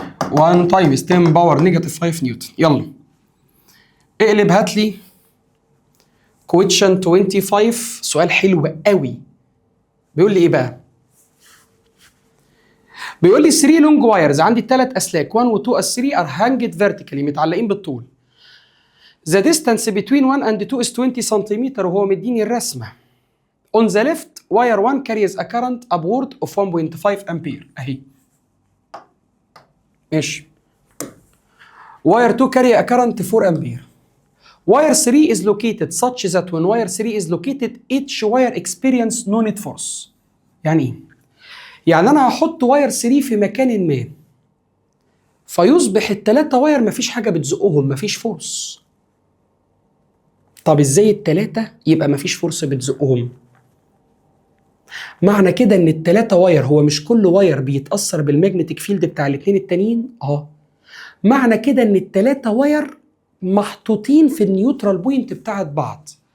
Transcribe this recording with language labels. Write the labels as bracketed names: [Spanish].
[Arabic] 1 تايمز 10 باور نيجاتيف 5 نيوتن. يلا اقلب هات لي كويشن 25. سؤال حلو قوي. بيقول لي ايه بقى؟ بيقول لي 3 لونج وايرز، عندي الثلاث اسلاك 1 و 2 [English] as 3 are hanged vertically [Arabic] متعلقين بالطول. [English] The distance between 1 and 2 is 20 centimetre [Arabic] وهو مديني الرسمه. [English] On the left wire 1 carries a current upward of 1.5 ampere اهي. [Arabic] ماشي. [English] Wire 2 carry a current 4 ampere. Wire 3 is located such that when wire 3 is located each wire experience no net force. [Arabic] يعني ايه؟ يعني انا هحط واير 3 في مكان ما فيصبح الثلاثه واير مفيش حاجه بتزقهم، مفيش فورس. طب ازاي الثلاثه يبقى مفيش فورس بتزقهم؟ معنى كده ان الثلاثه واير هو مش كل واير بيتاثر بالمagnetic فيلد بتاع الاثنين التانيين؟ معنى كده ان الثلاثه واير محطوطين في النيوترال بوينت بتاعت بعض.